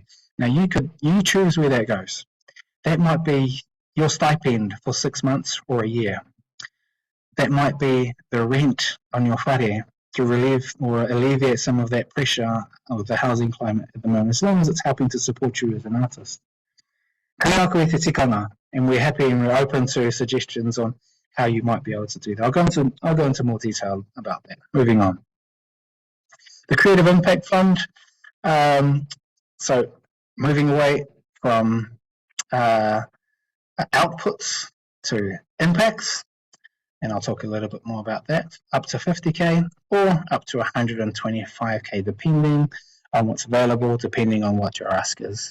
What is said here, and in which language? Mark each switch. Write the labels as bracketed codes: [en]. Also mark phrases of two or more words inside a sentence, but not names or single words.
[en] Now you choose where that goes. That might be your stipend for 6 months or a year. That might be the rent on your whare to relieve or alleviate some of that pressure of the housing climate at the moment, as long as it's helping to support you as an artist. [mi] Kanaka koe te tikanga, [en] and we're happy and we're open to suggestions on how you might be able to do that. I'll go into more detail about that. Moving on. The Creative Impact Fund. So moving away from outputs to impacts, and I'll talk a little bit more about that, up to 50k or up to 125k, depending on what's available, depending on what your ask is.